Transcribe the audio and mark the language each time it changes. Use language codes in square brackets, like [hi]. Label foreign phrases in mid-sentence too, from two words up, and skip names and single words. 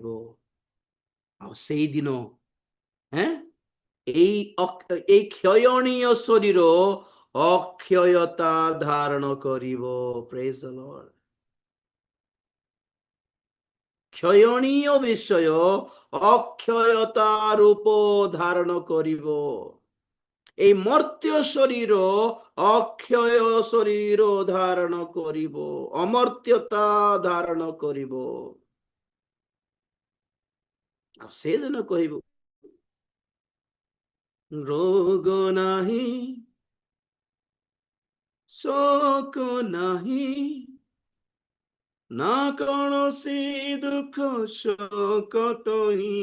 [or] ଆଉ ସେଇଦିନ ଏଇ କ୍ଷୟଣୀୟ ଶରୀର ଅକ୍ଷୟତା ଧାରଣ କରିବ। [en] Praise the Lord. [or] କ୍ଷୟଣୀୟ ବିଷୟ ଅକ୍ଷୟତା ରୂପ ଧାରଣ କରିବ। ଏଇ ମର୍ତ୍ତ୍ୟ ଶରୀର ଅକ୍ଷୟ ଶରୀର ଧାରଣ କରିବ, ଅମର୍ତ୍ତ୍ୟତା ଧାରଣ କରିବ। ଆଉ ସେଦିନ କହିବୁ, ରୋଗ ନାହିଁ, ଶୋକ ନାହିଁ, ନା କୌଣସି ଦୁଃଖ ଶୋକ ତୋହି।